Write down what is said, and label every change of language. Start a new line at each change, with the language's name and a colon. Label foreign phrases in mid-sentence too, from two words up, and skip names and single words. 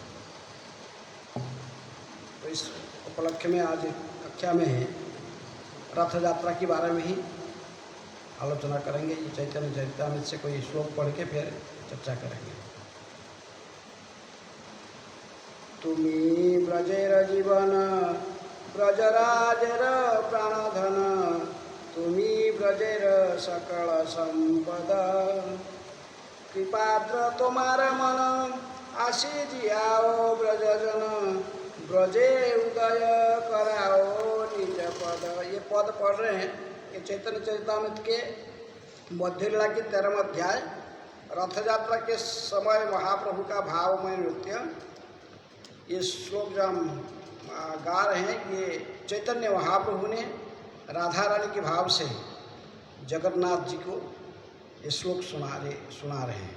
Hindi: तो इस उपलक्ष्य में आज कक्षा में रथ यात्रा के बारे में ही आलोचना करेंगे। ये चैतन्य चरितामृत से कोई श्लोक पढ़ के फिर चर्चा करेंगे।
Bangla: তুমি ব্রজের জীবন ব্রজরাজের প্রাণধন তুমি ব্রজের সকল সম্পদ কৃপার্দ্র তোমার মন আসি জিয়াও ব্রজজন ব্রজে উদয় করাও নিজ পদ।
Hindi: ये पद पढ़ रहे हैं कि चैतन्य चरितामृत के मध्य लीला की 13वां अध्याय रथ यात्रा के समय महाप्रभु का भावमय नृत्य। ये श्लोक जो हम गा रहे हैं ये चैतन्य महाप्रभु ने राधा रानी के भाव से जगन्नाथ जी को ये श्लोक सुना रहे हैं।